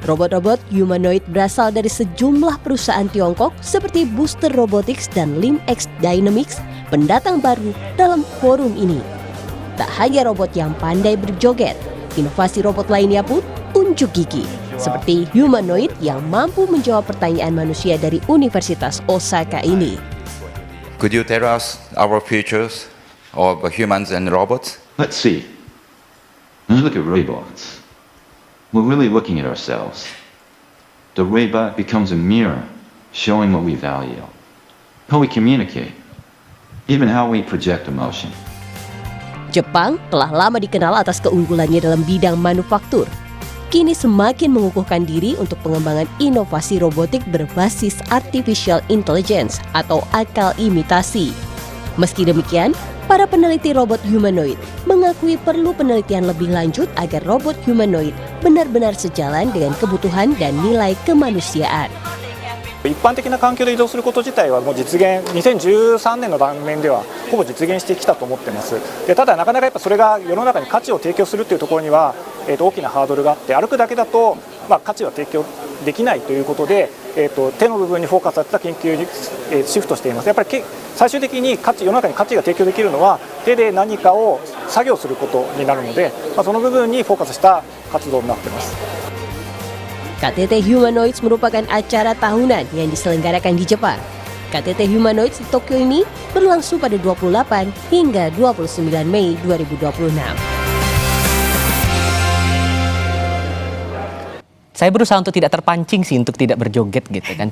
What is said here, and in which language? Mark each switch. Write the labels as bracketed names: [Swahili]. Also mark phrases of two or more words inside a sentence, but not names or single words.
[Indonesian] Robot-robot humanoid berasal dari sejumlah perusahaan Tiongkok seperti Booster Robotics dan LimX Dynamics, pendatang baru dalam forum ini. Tak hanya robot yang pandai berjoget, inovasi robot lainnya pun unjuk gigi, seperti humanoid yang mampu menjawab pertanyaan manusia dari Universitas Osaka ini. [English] Could you tell us our futures of humans and robots? Let's see. Let's look at robots. We're really looking at ourselves. The robot becomes a mirror, showing what we value, how we communicate, even how we project emotion. [Indonesian] Jepang telah lama dikenal atas keunggulannya dalam bidang manufaktur. Kini semakin mengukuhkan diri untuk pengembangan inovasi robotik berbasis [English] artificial intelligence [Indonesian] atau akal imitasi. Meski demikian, para peneliti robot humanoid mengakui perlu penelitian lebih lanjut agar robot humanoid benar-benar sejalan dengan kebutuhan dan nilai kemanusiaan. [Japanese] 一般的な環境で移動すること自体はもう実現2013年の断面ではほぼ実現してきたと思っています。でただなかなかやっぱそれが世の中に価値を提供するというところには、大きなハードルがあって、歩くだけだと、価値は提供できないということで、手の部分にフォーカスされた研究に、シフトしています。やっぱり最終的に世の中に価値が提供できるのは手で何かを作業することになるので、その部分にフォーカスした活動になっています。 [Indonesian] KTT Humanoids merupakan acara tahunan yang diselenggarakan di Jepang. KTT Humanoids di Tokyo ini berlangsung pada 28 hingga 29 Mei 2026. Saya berusaha untuk tidak terpancing sih untuk tidak berjoget gitu kan.